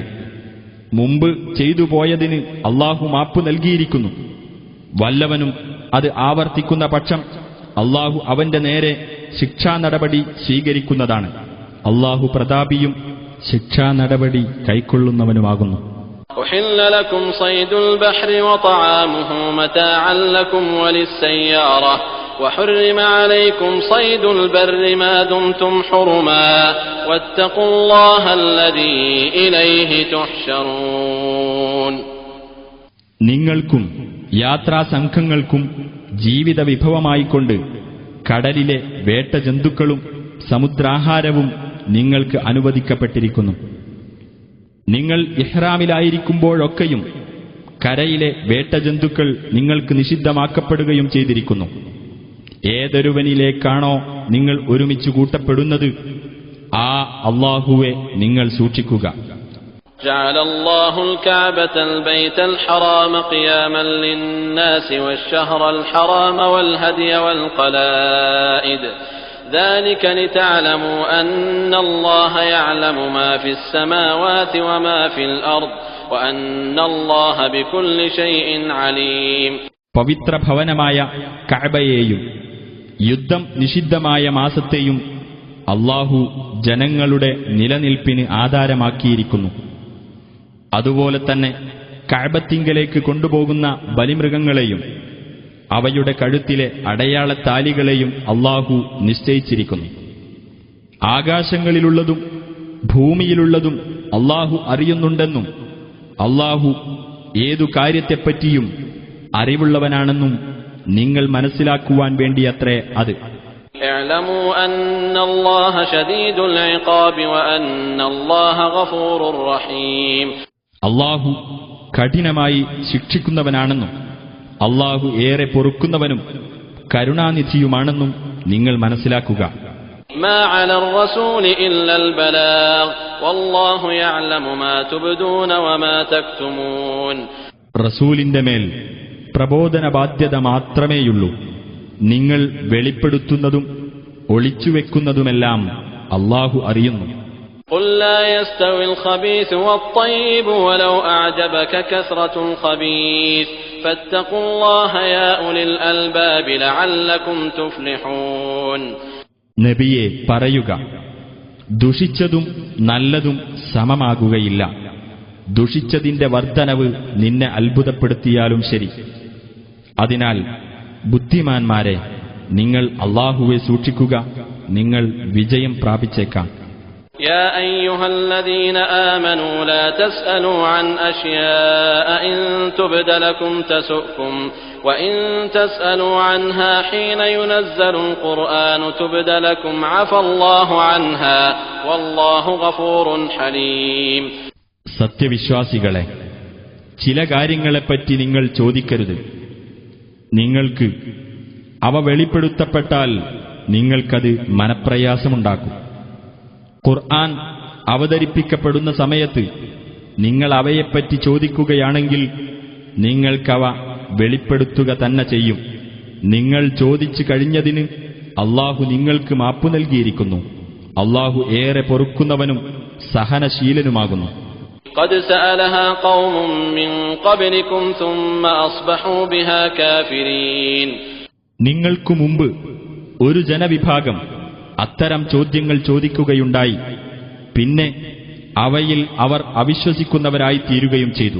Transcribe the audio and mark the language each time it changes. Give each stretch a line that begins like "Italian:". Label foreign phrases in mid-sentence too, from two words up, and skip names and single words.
Malayalam: മുമ്പ് ചെയ്തു പോയതിന് അല്ലാഹു മാപ്പ് നൽകിയിരിക്കുന്നു. വല്ലവനും അത് ആവർത്തിക്കുന്ന പക്ഷം അല്ലാഹു അവന്റെ നേരെ ശിക്ഷാ നടപടി സ്വീകരിക്കുന്നതാണ്. അല്ലാഹു പ്രതാപിയും ശിക്ഷാ നടപടി കൈക്കൊള്ളുന്നവനുമാകുന്നു.
Arabic: أحل لكم صيد البحر وطعامه متاعا لكم وللسيارة وحرم عليكم صيد البر ما دمتم حرما واتقوا الله الذي إليه تحشرون.
Malayalam: നിങ്ങൾക്കും യാത്രാസംഘങ്ങൾക്കും ജീവിത വിഭവമായിക്കൊണ്ട് കടലിലെ വേട്ടജന്തുക്കളും സമുദ്രാഹാരവും നിങ്ങൾക്ക് അനുവദിക്കപ്പെട്ടിരിക്കുന്നു. നിങ്ങൾ ഇഹ്റാമിലായിരിക്കുമ്പോഴൊക്കെയും കരയിലെ വേട്ടജന്തുക്കൾ നിങ്ങൾക്ക് നിഷിദ്ധമാക്കപ്പെടുകയും ചെയ്തിരിക്കുന്നു. ഏതൊരുവനിലേക്കാണോ നിങ്ങൾ ഒരുമിച്ച് കൂട്ടപ്പെടുന്നത് ആ അല്ലാഹുവെ നിങ്ങൾ സൂക്ഷിക്കുക.
Arabic: جعل الله الكعبة البيت الحرام قياما للناس والشهر الحرام والهدي والقلائد ذلك لتعلموا أن الله يعلم ما في السماوات وما في الأرض وأن الله بكل شيء عليم.
Malayalam: പവിത്ര ഭവനമായ കഅബയെയും യുദ്ധം നിഷിദ്ധമായ മാസത്തെയും അല്ലാഹു ജനങ്ങളുടെ നിലനിൽപ്പിന് ആധാരമാക്കിയിരിക്കുന്നു. അതുപോലെ തന്നെ കഅബത്തിങ്കലേക്ക് കൊണ്ടുപോകുന്ന ബലിമൃഗങ്ങളെയും അവയുടെ കഴുത്തിലെ അടയാളത്താലികളെയും അല്ലാഹു നിശ്ചയിച്ചിരിക്കുന്നു. ആകാശങ്ങളിലുള്ളതും ഭൂമിയിലുള്ളതും അല്ലാഹു അറിയുന്നുണ്ടെന്നും അല്ലാഹു ഏതു കാര്യത്തെപ്പറ്റിയും അറിവുള്ളവനാണെന്നും നിങ്ങൾ മനസ്സിലാക്കുവാൻ വേണ്ടിയത്രേ അത്.
Arabic: اعلموا أن الله شديد العقاب وأن الله غفور رحيم.
Malayalam: അല്ലാഹു കഠിനമായി ശിക്ഷിക്കുന്നവനാണെന്നും അല്ലാഹു ഏറെ പൊറുക്കുന്നവനും കരുണാനിധിയുമാണെന്നും നിങ്ങൾ മനസ്സിലാക്കുക.
Arabic: ما على الرسول إلا البلاغ والله يعلم ما تبدون وما تكتمون.
Malayalam: റസൂലിന്റെ മേൽ പ്രബോധന ബാധ്യത മാത്രമേയുള്ളൂ. നിങ്ങൾ വെളിപ്പെടുത്തുന്നതും ഒളിച്ചുവെക്കുന്നതുമെല്ലാം അല്ലാഹു അറിയുന്നു.
Arabic: قل لا يستوي الخبيث والطيب ولو أعجبك كثرة الخبيث فاتقوا الله يا أولي الألباب لعلكم تفلحون.
Malayalam: നബിയെ പറയുക, ദുഷിച്ചതും നല്ലതും സമമാകുകയില്ല. ദുഷിച്ചതിന്റെ വർദ്ധനവ് നിന്നെ അത്ഭുതപ്പെടുത്തിയാലും ശരി. അതിനാൽ ബുദ്ധിമാന്മാരെ, നിങ്ങൾ അല്ലാഹുവെ സൂക്ഷിക്കുക, നിങ്ങൾ വിജയം പ്രാപിച്ചേക്കാം.
Arabic: يا أيها الذين آمنوا لا تسألوا عن أشياء إن تبد لكم تسؤكم وإن تسألوا عنها حين ينزل القرآن تبد لكم عفى الله عنها والله غفور حليم.
Malayalam: സത്യവിശ്വാസികളെ, ചില കാര്യങ്ങളെപ്പറ്റി നിങ്ങൾ ചോദിക്കരുത്. നിങ്ങൾക്ക് അവ വെളിപ്പെടുത്തപ്പെട്ടാൽ നിങ്ങൾക്കത് മനപ്രയാസമുണ്ടാക്കും. ഖുർആൻ അവതരിപ്പിക്കപ്പെടുന്ന സമയത്ത് നിങ്ങൾ അവയെപ്പറ്റി ചോദിക്കുകയാണെങ്കിൽ നിങ്ങൾക്കവ വെളിപ്പെടുത്തുക തന്നെ ചെയ്യും. നിങ്ങൾ ചോദിച്ചു കഴിഞ്ഞതിന് അല്ലാഹു നിങ്ങൾക്ക് മാപ്പു നൽകിയിരിക്കുന്നു. അല്ലാഹു ഏറെ പൊറുക്കുന്നവനും സഹനശീലനുമാകുന്നു.
Arabic: قد سألها قوم من قبلكم ثم أصبحوا بها كافرين.
Malayalam: നിങ്ങൾക്കു മുമ്പ് ഒരു ജനവിഭാഗം അത്തരം ചോദ്യങ്ങൾ ചോദിക്കുകയുണ്ടായി. പിന്നെ അവയിൽ അവർ അവിശ്വസിക്കുന്നവരായി തീരുകയും ചെയ്തു.